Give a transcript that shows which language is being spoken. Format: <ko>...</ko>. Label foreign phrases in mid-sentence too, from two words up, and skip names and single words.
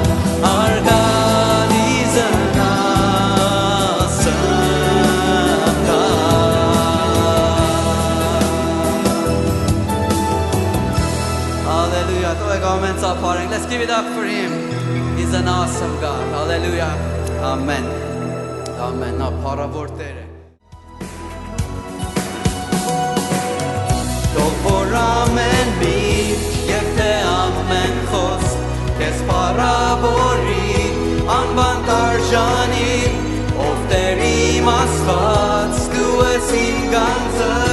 <en>Our God is an awesome God. Hallelujah. Let's give it up for Him. He's an awesome God. Hallelujah. Amen.</en> <hy>Amen. Նա փառավոր Տեր է։ Թող որ ամեն միտ և թե ամեն խոսք Քեզ փառավորի անվան տարժանի Ով Տեր իմ Աստված դու ես իմ գանձը</hy>